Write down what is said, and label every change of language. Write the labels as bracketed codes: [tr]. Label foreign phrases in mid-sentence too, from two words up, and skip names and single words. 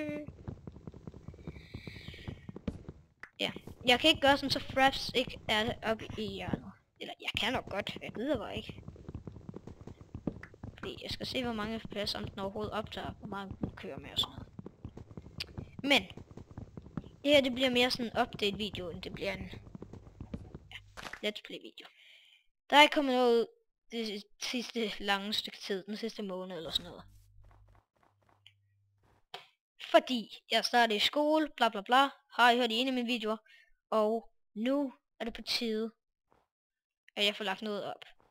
[da] Ja, jeg kan ikke gøre sådan, så Fraps ikke er oppe i hjørnet. Eller jeg kan nok godt, jeg gider bare ikke. Fordi jeg skal se, hvor mange FPS om den overhovedet optager, hvor meget den kører med og sådan noget. Men det her, det bliver mere sådan en update video, end det bliver en [en] let's play [da] video. Der er ikke kommet noget det sidste lange stykke tid, den sidste måned eller sådan noget. Fordi jeg startede i skole, bla bla bla, har I hørt i en af mine videoer, og nu er det på tide, at jeg får lagt noget op.